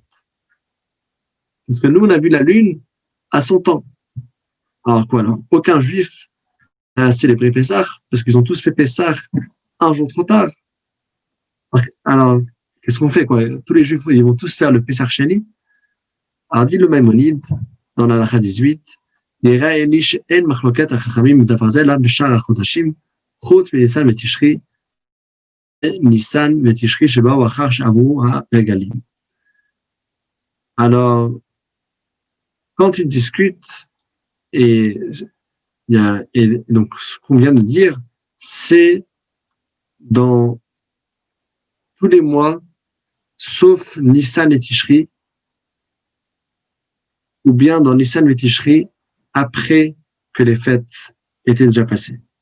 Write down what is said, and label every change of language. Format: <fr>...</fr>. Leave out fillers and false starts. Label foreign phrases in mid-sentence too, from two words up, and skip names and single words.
<fr>Parce que nous, on a vu la lune à son temps. Alors quoi, alors? Aucun juif n'a célébré Pessah, parce qu'ils ont tous fait Pessah un jour trop tard. Alors, qu'est-ce qu'on fait, quoi? Tous les juifs, ils vont tous faire le Pessah Sheni.</fr> <he>Alors, dit le Maïmonide, dans la Lacha 18, נראה לי שאין מחלוקת החכמים בדבר זה, אלא בשאר החודשים, חוץ מניסן ותשרי, ניסן ותשרי שבאו אחר שעברו הרגלים.</he> <fr>Alors, quand ils discutent, et donc ce qu'on vient de dire, c'est dans tous les mois, sauf Nissan et Tishri, ou bien dans Nissan et Tishri, après que les fêtes étaient déjà passées.</fr>